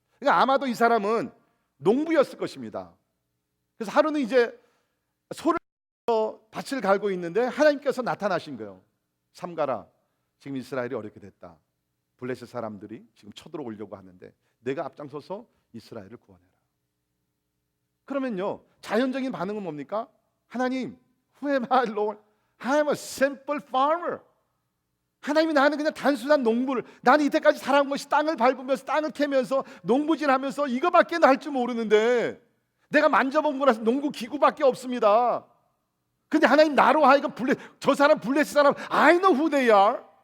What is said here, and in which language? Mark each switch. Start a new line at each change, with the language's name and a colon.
Korean: 그러니까 아마도 이 사람은 농부였을 것입니다. 그래서 하루는 이제 소를 밭을 갈고 있는데 하나님께서 나타나신 거예요. 삼가라, 지금 이스라엘이 어렵게 됐다. 블레셋 사람들이 지금 쳐들어오려고 하는데 내가 앞장서서 이스라엘을 구원해라. 그러면요, 자연적인 반응은 뭡니까?
English: 하나님, who am I, Lord? I am a simple farmer.
Korean: 하나님이 나는 그냥 단순한 농부를, 나는 이때까지 살아온 것이 땅을 밟으면서 땅을 캐면서 농부질하면서 이거밖에 할 줄 모르는데 내가 만져본 거라서 농구 기구밖에 없습니다. 근데 하나님 나로 하여금 저 사람 블레셋 사람
English: I know who they are.